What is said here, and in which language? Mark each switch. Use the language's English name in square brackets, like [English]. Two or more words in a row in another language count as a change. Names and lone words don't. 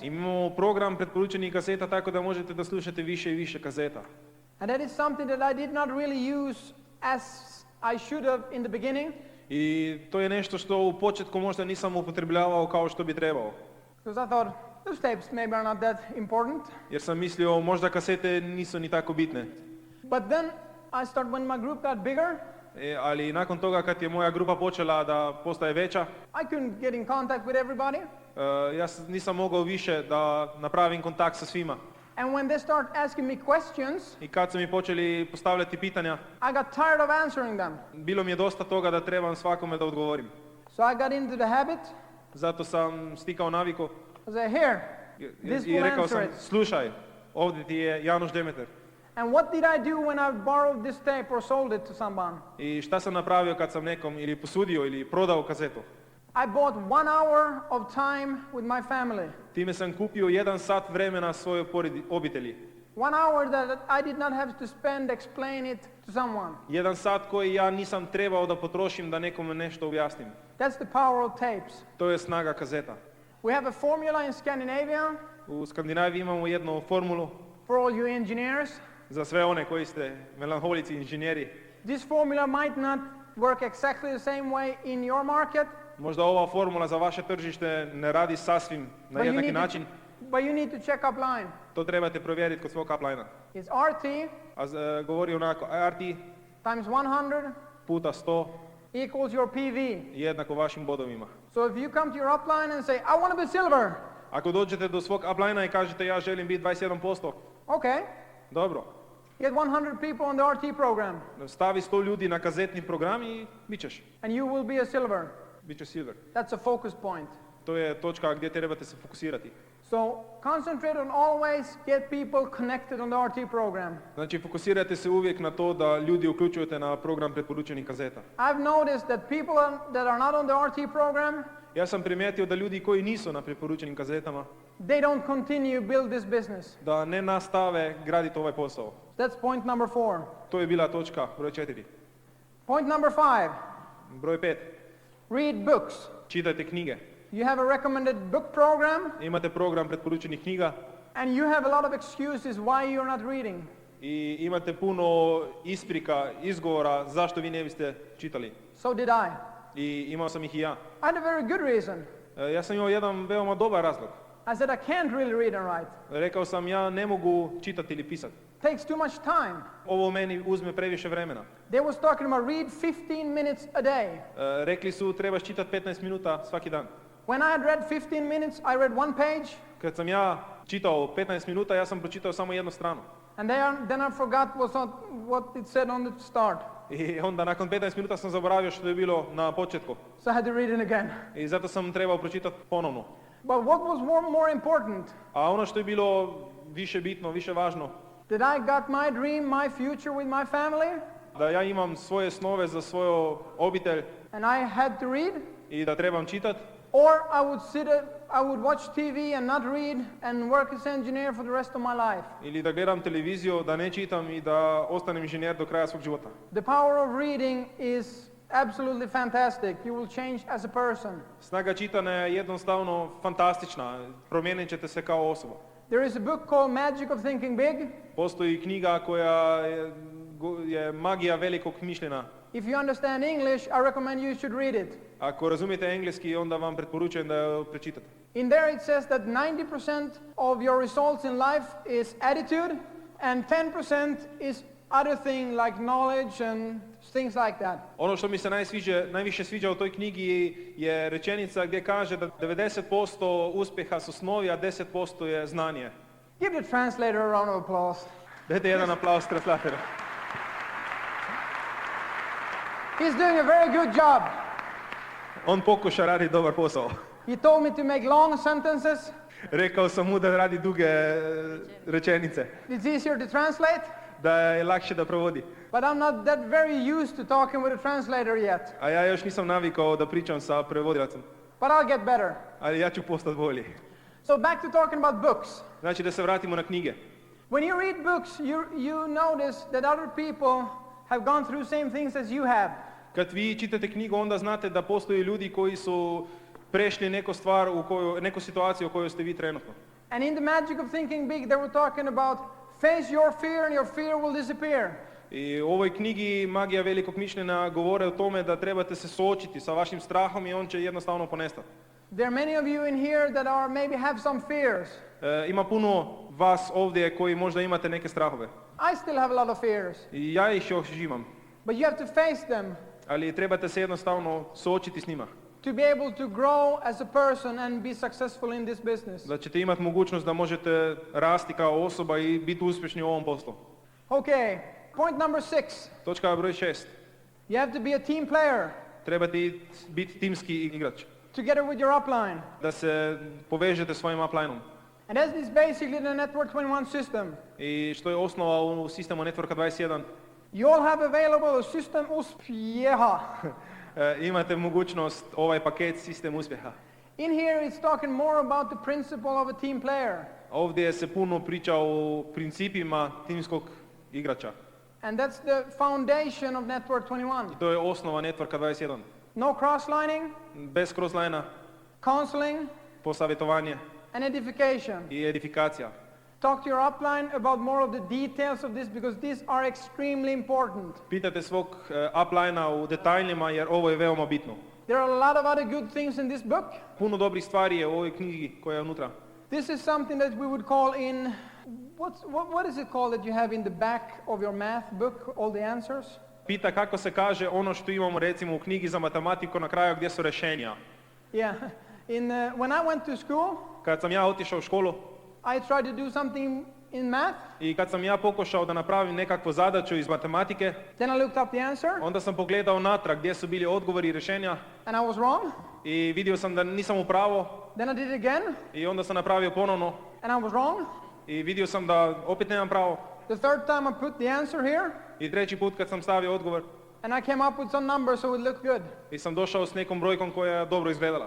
[Croatian] Imamo program preporučenih kaseta tako da možete da slušate više i više kazeta. [English] And that is something that I did not really use as I should have in the beginning. [Croatian] I to je nešto što u početku možda nisam upotrebljavao kao što bi trebao. [English] Because I thought, those tapes maybe are not that important. [Croatian] Jer sam mislio možda kasete nisu ni tako bitne. [English] But then when my group got bigger, [Croatian] ali nakon toga kad je moja grupa počela da postaje veća, [English] I couldn't get in contact with everybody. [Croatian] Ja nisam mogao više da napravim kontakt sa svima. [English] And when they start asking me questions, [Croatian] I kad su mi počeli postavljati pitanja, [English] I got tired of answering them. [Croatian] bilo mi je dosta toga da trebam svakome da odgovorim. [English] So I got into the habit. [Croatian] Zato sam stikao naviku. [English] I said, here, this I will [Croatian] rekao [English] answer [Croatian] sam, [English] it. [Croatian] slušaj, ovdje ti je Januš Demeter. [English] And what did I do when I borrowed this tape or sold it to someone? [Croatian] I šta sam napravio kad sam nekom ili posudio ili prodao kazetu? [English] I bought 1 hour of time with my family. [Croatian] Time sam kupio 1 sat vremena svojoj obitelji. [English] 1 hour that I did not have to spend explain it to someone. [Croatian] 1 sat koji ja nisam trebao da potrošim da nekome nešto objasnim. [English] That's the power of tapes. [Croatian] To je snaga kazeta. [English] We have a formula in Scandinavia. [Croatian] U Skandinaviji imamo jednu formulu. [English] For all you engineers. [Croatian] Za sve one koji ste melanholici inženjeri. [English] This formula might not work exactly the same way in your market. [Croatian] Možda ova formula za vaše tržište ne radi sasvim na jednaki način. [English] But you need to check upline. [Croatian] To trebate provjeriti kod svog uplina. [English] It's RT. [Croatian] Govori onako, RT [English] times 100 [Croatian] puta 100 [English] equals your PV. [Croatian] jednako vašim bodovima. [English] So if you come to your upline and say, I want to be silver. [Croatian] Ako dođete do svog uplina i kažete ja želim biti 21%, [English] Okay. [Croatian] dobro. [English] Get 100 people on the RT program, [Croatian] Stavi 100 ljudi na kazetni program i bit ćeš. [English] and you will be a silver. [Croatian] Bit ćeš silver. [English] That's a focus point. [Croatian] To je točka gdje trebate se fokusirati. [English] So concentrate on always get people connected on the RT program. [Croatian] Znači fokusirajte se uvijek na to da ljudi uključujete na program preporučenih kazeta. [English] I've noticed that people that are not on the RT program, [Croatian] Ja sam primijetio da ljudi koji nisu na preporučenim kazetama, [English] they don't continue build this business. [Croatian] da ne nastave graditi ovaj posao. [English] That's point number 4. [Croatian] To je bila točka broj 4. [English] Point number 5. [Croatian] Broj 5. [English] Read books. [Croatian] Čitajte knjige. [English] You have a recommended book program, [Croatian] Imate program preporučenih knjiga [English] and you have a lot of excuses why you're not reading. [Croatian] i imate puno isprika, izgovora zašto vi ne biste čitali. [English] So did I. [Croatian] I imao sam ih i ja. [English] I had a very good reason. [Croatian] Ja sam imao jedan veoma dobar razlog. [English] I said I can't really read and write. [Croatian] Rekao sam ja ne mogu čitati ili pisati. [English] Takes too much time. [Croatian] Ovo meni uzme previše vremena. [English] They was talking about read 15 minutes a day. [Croatian] Rekli su trebaš čitati 15 minuta svaki dan. [English] When I had read 15 minutes, I read one page, [Croatian] Kad sam ja čitao 15 minuta, ja sam pročitao samo jednu stranu. [English] and then I forgot what it said on the start. [Croatian] I onda nakon 15 minuta sam zaboravio što je bilo na početku. [English] So I had to read it again. [Croatian] I zato sam trebao pročitati ponovno. [English] But what was more important, [Croatian] A ono što je bilo više bitno, više važno, [English] that I got my dream, my future with my family, [Croatian] da ja imam svoje snove za svoju obitelj [English] and I had to read, [Croatian] i da trebam čitati, [English] or I would watch TV and not read and work as engineer for the rest of my life. [Croatian] ili da gledam televiziju, da ne čitam i da ostanem inženjer do kraja svog života. [English] The power of reading is absolutely fantastic. You will change as a person. [Croatian] Snaga čitanja je jednostavno fantastična, promijenit ćete se kao osoba. [English] There is a book called Magic of Thinking Big. [Croatian] Postoji knjiga koja je magija velikog mišljenja. [English] If you understand English, I recommend you should read it. [Croatian] Ako razumijete engleski, onda vam preporučujem da je pročitate. [English] In there it says that 90% of your results in life is attitude and 10% is other thing like knowledge and things like that. [Croatian] Ono što mi se najviše sviđa u toj knjigi je rečenica gdje kaže da 90% uspjeha su snovi, a 10% je znanje. [English] Give the translator a round of applause. [Croatian] Dajte jedan aplauz translatoru. [English] He's doing a very good job. [Croatian] On pokuša raditi dobar posao. [English] He told me to make long sentences. [Croatian] Rekao sam mu da radi duge rečenice, [English] It's easier to translate, [Croatian] da je lakše da provodi. [English] but I'm not that very used to talking with a translator yet. [Croatian] A ja još nisam navikao da pričam sa prevodilacom, [English] But I'll get better. [Croatian] ali ja ću postati bolji. [English] So back to talking about books. [Croatian] Znači da se vratimo na knjige. [English] When you read books, you notice that other people have gone through same things as you have. [Croatian] Kad vi čitate knjigu, onda znate da postoje ljudi koji su prešli neku situaciju u kojoj ste vi trenutno. [English] And in the Magic of Thinking Big, they were talking about face your fear and your fear will disappear. [Croatian] I u ovoj knjigi Magija velikog mišljenja govore o tome da trebate se suočiti sa vašim strahom i on će jednostavno ponestati. [English] There are many of you in here that maybe have some fears. [Croatian] Ima puno vas ovdje koji možda imate neke strahove. [English] I still have a lot of fears. [Croatian] I ja ih još imam. [English] But you have to face them [Croatian] Ali trebate se jednostavno suočiti s njima. [English] to be able to grow as a person and be successful in this business. [Croatian] Da ćete imati mogućnost da možete rasti kao osoba i biti uspješni u ovom poslu. [English] Okay, point number 6. [Croatian] Točka broj 6. [English] You have to be a team player [Croatian] Trebate biti timski igrač. [English] together with your upline. [Croatian] Da se povežete svojim uplineom. [English] And that is basically the Network 21 system. [Croatian] I što je osnova u sistemu Networka 21, [English] You all have available a system uspjeha. [Croatian] imate mogućnost ovaj paket sistem uspjeha. [English] In here it's talking more about the principle of a team player. [Croatian] Ovdje se puno priča o principima timskog igrača. [English] And that's the foundation of Network 21. [Croatian] I to je osnova Networka 21. [English] No crosslining, [Croatian] Bez crosslinea, [English] counseling, [Croatian] posavjetovanje [English] and edification. [Croatian] i edifikacija. [English] Talk to your upline about more of the details of this because these are extremely important. [Croatian] Pitate svog uplinea u detaljima jer ovo je veoma bitno. [English] There are a lot of other good things in this book. [Croatian] Puno dobrih stvari je u ovoj knjigi koja je unutra. [English] This is something that we would call in, what is it called that you have in the back of your math book, all the answers? [Croatian] Pita kako se kaže ono što imamo recimo u knjigi za matematiku na kraju gdje su rješenja. [English] Yeah, When I went to school, [Croatian] Kad sam ja otišao u školu [English] I tried to do something in math. [Croatian] i kad sam ja pokušao da napravim nekakvu zadaću iz matematike, [English] Then I looked up the answer, [Croatian] onda sam pogledao natrag gdje su bili odgovori i rješenja [English] and I was wrong. [Croatian] i vidio sam da nisam u pravu [English] Then I did it again, [Croatian] i onda sam napravio ponovno [English] and I was wrong. [Croatian] i vidio sam da opet nemam pravo. [English] The third time I put the answer here, [Croatian] I treći put kad sam stavio odgovor [English] and I came up with some number so it looked good. [Croatian] i sam došao s nekom brojkom koja je dobro izgledala.